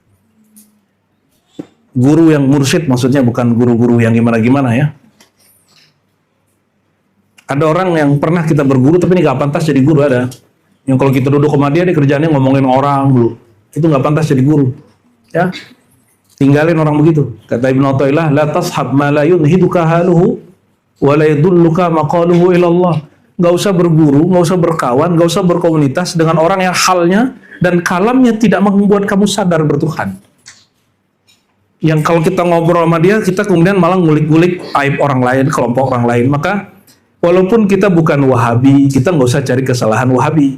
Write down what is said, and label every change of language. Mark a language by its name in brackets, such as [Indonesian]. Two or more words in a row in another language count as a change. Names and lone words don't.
[Indonesian] Guru yang mursyid maksudnya, bukan guru-guru yang gimana-gimana ya. Ada orang yang pernah kita berguru tapi ini gak pantas jadi guru, ada. Yang kalau kita duduk sama dia kerjaannya ngomongin orang dulu. Itu gak pantas jadi guru. Ya. Tinggalin orang begitu. Kata Ibnu Athaillah, [Arabic] لا تصحب ما لا ينهضك حاله ولا يدلك مقاله إلى الله. [Indonesian] Gak usah berguru, gak usah berkawan, gak usah berkomunitas dengan orang yang halnya dan kalamnya tidak membuat kamu sadar bertuhan. Yang kalau kita ngobrol sama dia, kita kemudian malah ngulik-ngulik aib orang lain, kelompok orang lain. Maka walaupun kita bukan Wahabi, kita nggak usah cari kesalahan Wahabi.